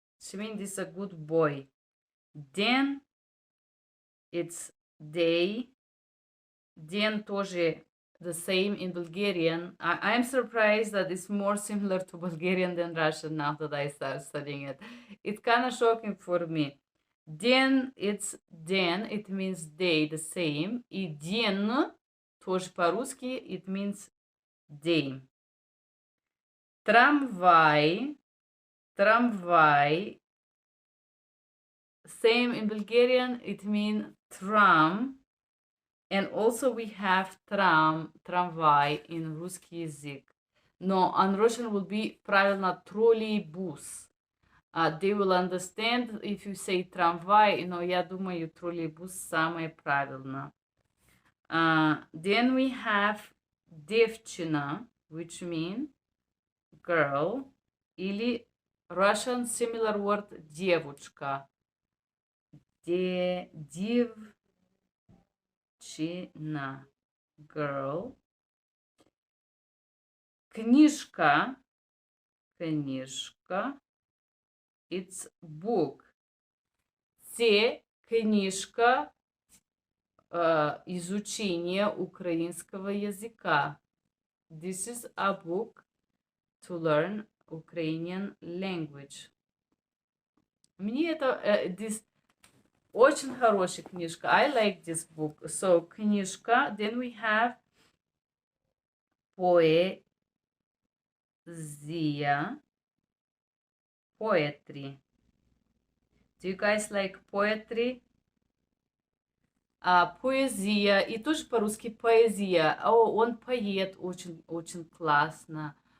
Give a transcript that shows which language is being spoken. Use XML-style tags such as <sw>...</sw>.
<en>It means it's a good boy. Then it's they. Then тоже the same in Bulgarian. I'm surprised that it's more similar to Bulgarian than Russian now that I start studying it. It's kind of shocking for me. Then it's then, it means they, the same.</en> <ru>И день, тоже по-русски,</ru> <en>it means day. Трамвай, same in Bulgarian, it means tram. And also we have трамвай in</en> <ru>русский язык.</ru> <en>No, on Russian will be</en> <ru>правильно троллейбус.</ru> <en>They will understand if you say трамвай,</en> <ru>но я думаю, троллейбус самое правильно.</ru> <en>Then we have девчина, which means girl, или Russian similar word девочка. Девчина, girl. Книжка, it's book.</en> <ru>Це книжка изучения украинского языка.</ru> <en>This is a book to learn Ukrainian language.</en> <ru>Мне это this очень хорошая книжка.</ru> <en>I like this book. So книжка. Then we have поэзия. Poetry. Do you guys like poetry?</en> <ru>Поэзия. И тоже по-русски поэзия. Он поет очень классно.</ru>